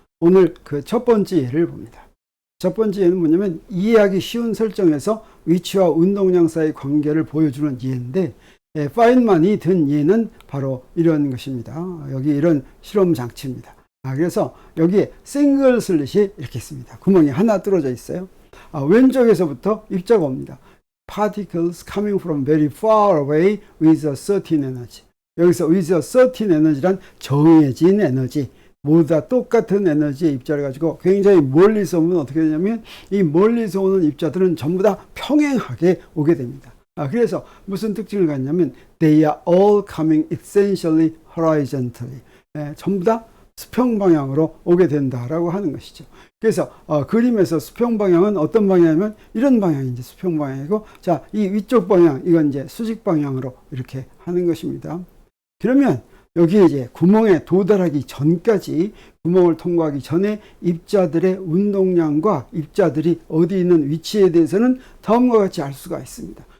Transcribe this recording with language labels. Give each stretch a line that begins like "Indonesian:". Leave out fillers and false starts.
Korean: 오늘 그 첫 번째 예를 봅니다. 첫 번째 예는 뭐냐면 이해하기 쉬운 설정에서 위치와 운동량 사이의 관계를 보여주는 예인데 파인만이 든 예는 바로 이런 것입니다. 여기 이런 실험 장치입니다. 그래서 여기에 싱글 슬릿이 이렇게 있습니다. 구멍이 하나 뚫어져 있어요. 왼쪽에서부터 입자가 옵니다.
English: Particles coming from very far away with a certain energy.
Korean: 여기서
English: with a certain energy
Korean: 란 정해진 에너지, 모두 다 똑같은 에너지의 입자를 가지고 굉장히 멀리서 오면 어떻게 되냐면 이 멀리서 오는 입자들은 전부 다 평행하게 오게 됩니다. 그래서 무슨 특징을 갖냐면
English: they are all coming essentially horizontally.
Korean: 전부 다 수평 방향으로 오게 된다라고 하는 것이죠. 그래서 그림에서 수평 방향은 어떤 방향이냐면 이런 방향이 이제 수평 방향이고, 자, 이 위쪽 방향 이건 이제 수직 방향으로 이렇게 하는 것입니다. 그러면 여기에 이제 구멍에 도달하기 전까지, 구멍을 통과하기 전에 입자들의 운동량과 입자들이 어디 있는 위치에 대해서는 다음과 같이 알 수가 있습니다.